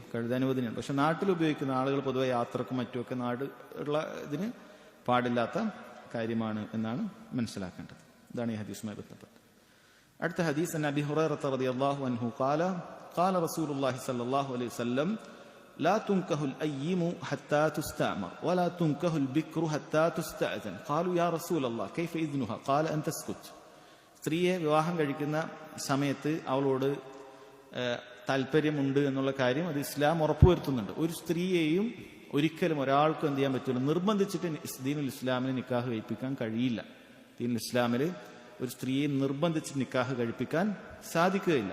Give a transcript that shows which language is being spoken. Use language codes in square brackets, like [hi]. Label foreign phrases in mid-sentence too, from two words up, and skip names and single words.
[ml] കഴുത അനുവദനീയമാണ്. പക്ഷെ നാട്ടിൽ ഉപയോഗിക്കുന്ന ആളുകൾ പൊതുവെ യാത്രക്കും മറ്റുമൊക്കെ നാട് ഉള്ള ഇതിന് പാടില്ലാത്ത കാര്യമാണ് എന്നാണ് മനസ്സിലാക്കേണ്ടത്. ഇതാണ് ഈ ഹദീസുമായി ബന്ധപ്പെട്ട്. അടുത്ത ഹദീസ് [ar] أبي هريرة رضي الله عنه قال قال رسول الله صلى الله عليه وسلم لا تنكه الأيم حتى تستأمر ولا تنكه البكر حتى تستأذن قالوا يا رسول الله كيف إذنها قال أن تسكت. [ml] സ്ത്രീയെ വിവാഹം കഴിക്കുന്ന സമയത്ത് അവളോട് താല്പര്യമുണ്ട് എന്നുള്ള കാര്യം അത് ഇസ്ലാം ഉറപ്പുവരുത്തുന്നുണ്ട്. ഒരു സ്ത്രീയെയും ഒരിക്കലും ഒരാൾക്കും എന്ത് ചെയ്യാൻ പറ്റില്ല, നിർബന്ധിച്ചിട്ട് [ar] دين الإسلام [ml] നിക്കാഹ് കഴിപ്പിക്കാൻ കഴിയില്ല. [ar] دين الإسلام [ml] ഒരു സ്ത്രീയെ നിർബന്ധിച്ച് നിക്കാഹ് കഴിപ്പിക്കാൻ സാധിക്കുകയില്ല.